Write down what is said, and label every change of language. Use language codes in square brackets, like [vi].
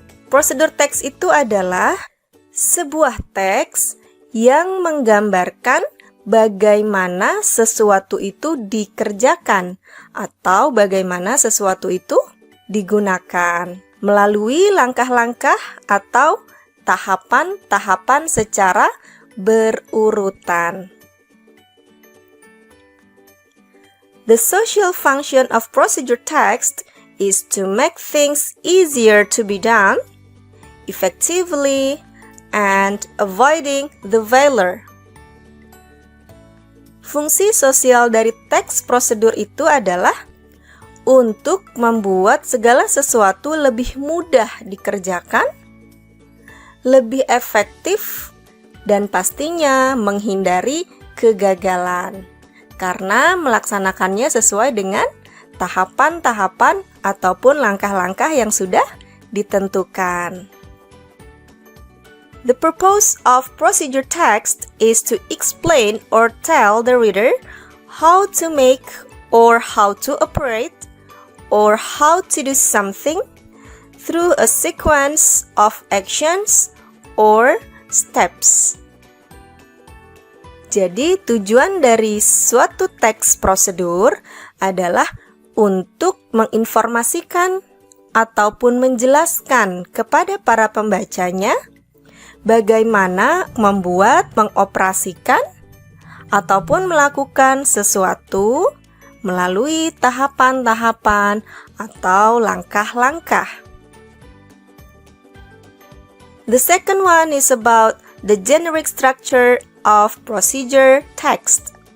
[id] Prosedur teks itu adalah sebuah teks yang menggambarkan bagaimana sesuatu itu dikerjakan atau bagaimana sesuatu itu digunakan melalui langkah-langkah atau tahapan-tahapan secara berurutan. [en] The social function of procedure text is to make things easier to be done effectively and avoiding the failure. [id] Fungsi sosial dari teks prosedur itu adalah untuk membuat segala sesuatu lebih mudah dikerjakan, lebih efektif, dan pastinya menghindari kegagalan karena melaksanakannya sesuai dengan tahapan-tahapan ataupun langkah-langkah yang sudah ditentukan. [en] The purpose of procedure text is to explain or tell the reader how to make or how to operate or how to do something through a sequence of actions or steps. [id] Jadi, tujuan dari suatu teks prosedur adalah untuk menginformasikan ataupun menjelaskan kepada para pembacanya bagaimana membuat, mengoperasikan, ataupun melakukan sesuatu melalui tahapan-tahapan atau langkah-langkah. [en] The second one is about the generic structure of procedure text.